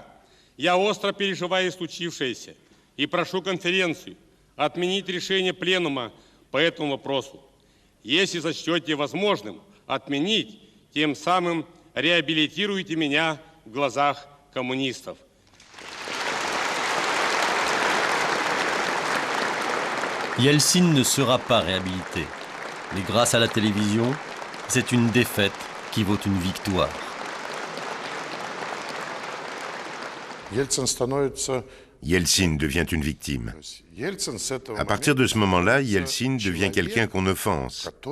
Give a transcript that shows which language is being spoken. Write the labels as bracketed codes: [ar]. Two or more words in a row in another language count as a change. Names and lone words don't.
[ru] Я остро переживаю случившееся и прошу конференцию отменить решение пленума по этому вопросу. Если сочтете возможным отменить, тем самым реабилитируйте меня в глазах коммунистов. [fr] Yeltsin ne sera pas réhabilité. Mais grâce à la télévision, c'est une défaite qui vaut une victoire. Yeltsin devient une victime. À partir de ce moment-là, Yeltsin devient quelqu'un qu'on offense.